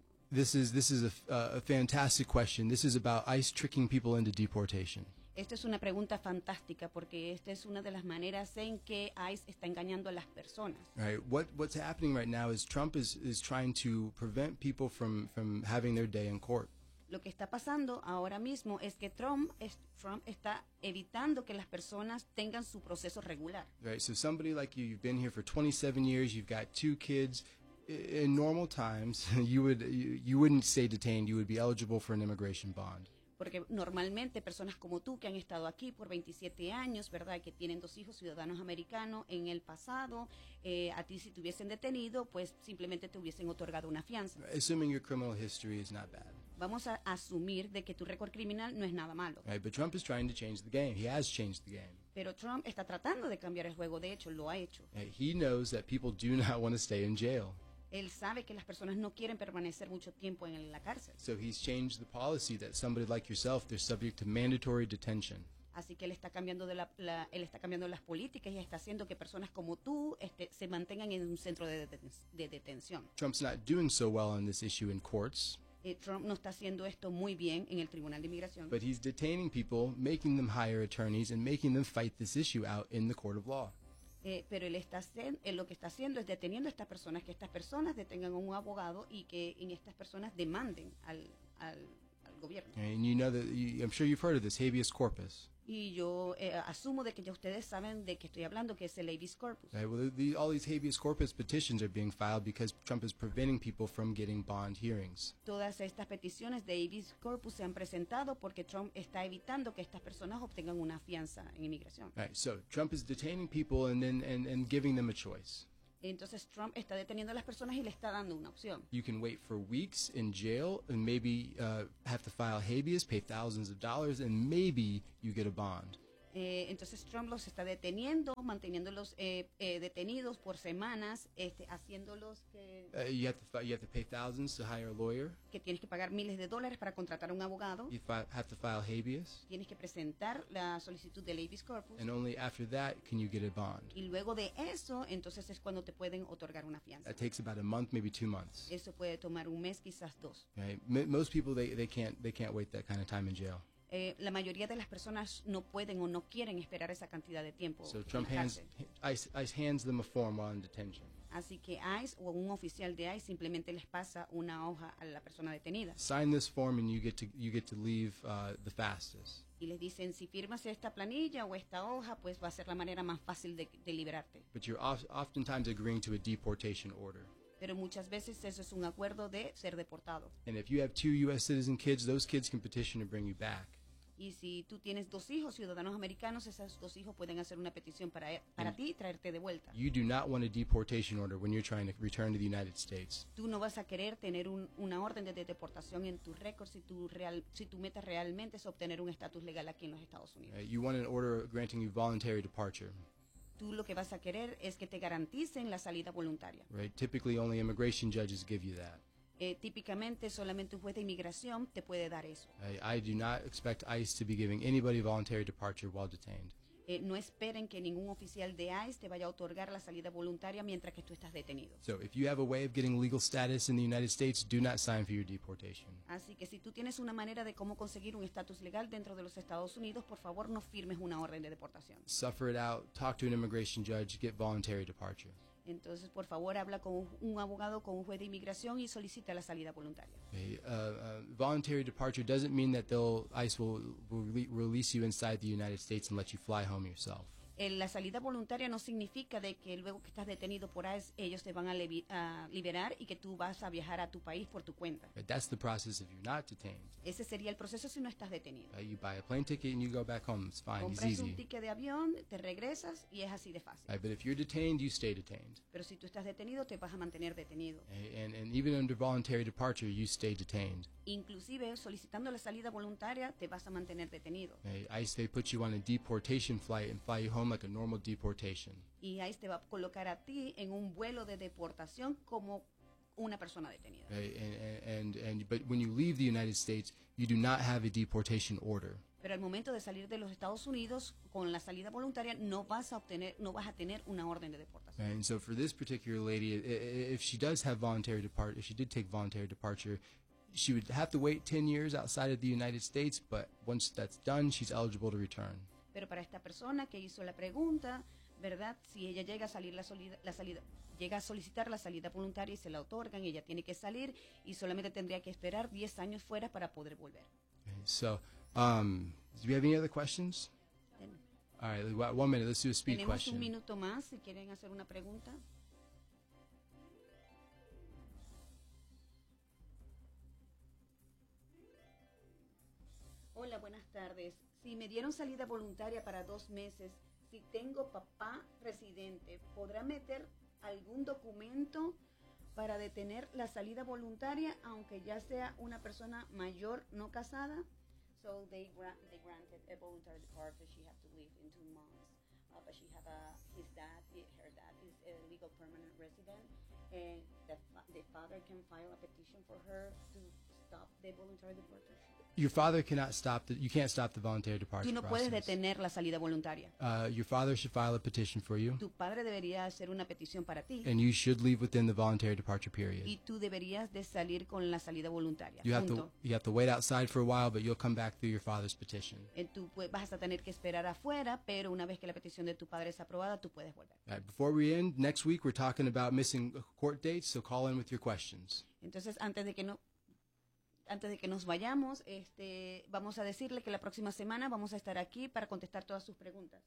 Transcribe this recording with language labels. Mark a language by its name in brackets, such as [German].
[English] This is a fantastic question. This is about ICE tricking people into deportation. [Spanish] Esta es una pregunta fantástica porque esta es una de las maneras en que ICE está engañando a las personas. [English] Right. What's happening right now is Trump is trying to prevent people from having their day in court. [Spanish] Lo que está pasando ahora mismo es que Trump está evitando que las personas tengan su proceso regular. [English] Right. So somebody like you, you've been here for 27 years, you've got two kids. In normal times, you wouldn't stay detained. You would be eligible for an immigration bond. [Spanish] porque normalmente personas como tú que han estado aquí por 27 años, ¿verdad?, que tienen dos hijos ciudadanos americanos en el pasado, a ti si te hubiesen detenido, pues simplemente te hubiesen otorgado una fianza. [English] Assuming your criminal history is not bad. [Spanish] Vamos a asumir de que tu récord criminal no es nada malo. [English] Right, but Trump is trying to change the game. He has changed the game. [Spanish] Pero Trump está tratando de cambiar el juego, de hecho lo ha hecho. [English] He knows that people do not want to stay in jail. [Spanish] Él sabe que las personas no quieren permanecer mucho tiempo en la cárcel. [English] So he's changed the policy that somebody like yourself, they're subject to mandatory detention. [Spanish] Así que él está cambiando de él está cambiando las políticas y está haciendo que personas como tú se mantengan en un centro de detención. [English] Trump's not doing so well on this issue in courts. [Spanish] Trump no está haciendo esto muy bien en el Tribunal de Inmigración. [English] But he's detaining people, making them hire attorneys and making them fight this issue out in the court of law. [Spanish] Pero él está lo que está haciendo es deteniendo a estas personas, que estas personas detengan a un abogado y que en estas personas demanden al gobierno. [English] And you know I'm sure you've heard of this habeas corpus. [Spanish] Y yo asumo de que ya ustedes saben de qué estoy hablando, que es el habeas corpus. [English] Right, well, all these habeas corpus petitions are being filed because Trump is preventing people from getting bond hearings. [Spanish] Todas estas peticiones de habeas corpus se han presentado porque Trump está evitando que estas personas obtengan una fianza en inmigración. [English] Right, so Trump is detaining people and giving them a choice. [Spanish] Entonces Trump está deteniendo a las personas y le está dando una opción. [English] You can wait for weeks in jail and maybe have to file habeas, pay thousands of dollars, and maybe you get a bond. [Spanish] Entonces Trump los está deteniendo, manteniéndolos detenidos por semanas, haciéndolos que [English] you have to pay thousands to hire a lawyer. [Spanish] Que tienes que pagar miles de dólares para contratar un abogado. [English] You have to file habeas. [Spanish] Tienes que presentar la solicitud de habeas corpus. [English] And only after that can you get a bond. [Spanish] Y luego de eso, entonces es cuando te pueden otorgar una fianza. [English] That takes about a month, maybe 2 months. [Spanish] Eso puede tomar un mes, quizás dos. [English] Right? Most people they can't wait that kind of time in jail. [Spanish] La mayoría de las personas no pueden o no quieren esperar esa cantidad de tiempo. [English] So Trump ICE hands them a form while in detention. [Spanish] Así que ICE o un oficial de ICE simplemente les pasa una hoja a la persona detenida. [English] Sign this form and you get to leave the fastest. [Spanish] Y les dicen, si firmas esta planilla o esta hoja, pues va a ser la manera más fácil de liberarte. [English] But you're oftentimes agreeing to a deportation order. [Spanish] Pero muchas veces eso es un acuerdo de ser deportado. [English] And if you have two U.S. citizen kids, those kids can petition to bring you back. [Spanish] Y si tú tienes dos hijos ciudadanos americanos, esos dos hijos pueden hacer una petición para ti y traerte de vuelta. [English] You do not want a deportation order when you're trying to return to the United States. [Spanish] Tú no vas a querer tener una orden de deportación en tu récord si tu meta realmente es obtener un estatus legal aquí en los Estados Unidos. [English] You want an order granting you voluntary departure. [Spanish] Tú lo que vas a querer es que te garanticen la salida voluntaria. [English] Right. Typically only immigration judges give you that. [Spanish] Típicamente solamente un juez de inmigración te puede dar eso. [English] I do not expect ICE to be giving anybody voluntary departure while detained. [Spanish] No esperen que ningún oficial de ICE te vaya a otorgar la salida voluntaria mientras que tú estás detenido. [English] So if you have a way of getting legal status in the United States, do not sign for your deportation. [Spanish] Así que si tú tienes una manera de cómo conseguir un estatus legal dentro de los Estados Unidos, por favor no firmes una orden de deportación. [English] Suffer it out, talk to an immigration judge, get voluntary departure. [Spanish] Entonces, por favor, habla con un abogado, con un juez de inmigración y solicita la salida voluntaria. [English] Voluntary departure doesn't mean that ICE will release you inside the United States and let you fly home yourself. [Spanish] La salida voluntaria no significa de que luego que estás detenido por ICE, ellos te van a liberar y que tú vas a viajar a tu país por tu cuenta. [English] But that's the process if you're not detained. [Spanish] Ese sería el proceso si no estás detenido. [English] You buy a plane ticket and you go back home. It's fine. [Spanish] Compras [English] It's easy. [Spanish] Un ticket de avión, te regresas y es así de fácil. [English] But if you're detained, you stay detained. [Spanish] Pero si tú estás detenido, te vas a mantener detenido. [English] And even under voluntary departure, you stay detained. [Spanish] Inclusive solicitando la salida voluntaria, te vas a mantener detenido. [English] ICE, they put you on a deportation flight and fly you home like a normal deportation. [Spanish] Y ICE te va a colocar a ti en un vuelo de deportación como una persona detenida. [English] But when you leave the United States, you do not have a deportation order. [Spanish] Pero al momento de salir de los Estados Unidos con la salida voluntaria no vas a tener una orden de deportación. [English] And so for this particular lady, if she does have voluntary departure, if she did take voluntary departure, she would have to wait 10 years outside of the United States, but once that's done, she's eligible to return. [Spanish] Pero para esta persona que hizo la pregunta, ¿verdad? Si ella llega a salir llega a solicitar la salida voluntaria y se la otorgan, ella tiene que salir y solamente tendría que esperar 10 años fuera para poder volver. [English] Okay, so, do you have any other questions? All right, 1 minute, let's do a speed question. [Spanish] Tenemos un minuto más si quieren hacer una pregunta. buenas tardes. Si me dieron salida voluntaria para 2 meses, si tengo papá residente, ¿podrá meter algún documento para detener la salida voluntaria, aunque ya sea una persona mayor no casada? [English] So they granted a voluntary departure. She has to leave in 2 months. But she have her dad is a legal permanent resident, and the father can file a petition for her to stop the voluntary departure. Your father cannot stop the, you can't stop the voluntary departure. [Spanish] Tú no puedes detener la salida voluntaria. [English] Your father should file a petition for you. [Spanish] Tu padre debería hacer una petición para ti. [English] And you should leave within the voluntary departure period. [Spanish] Y tú deberías de salir con la salida voluntaria. [English] You have to wait outside for a while, but you'll come back through your father's petition. [Spanish] Tú vas a tener que esperar afuera, pero una vez que la petición de tu padre es aprobada, tú puedes volver. [English] Right, before we end, next week we're talking about missing court dates, so call in with your questions. [Spanish] Entonces, antes de que nos vayamos, vamos a decirle que la próxima semana vamos a estar aquí para contestar todas sus preguntas.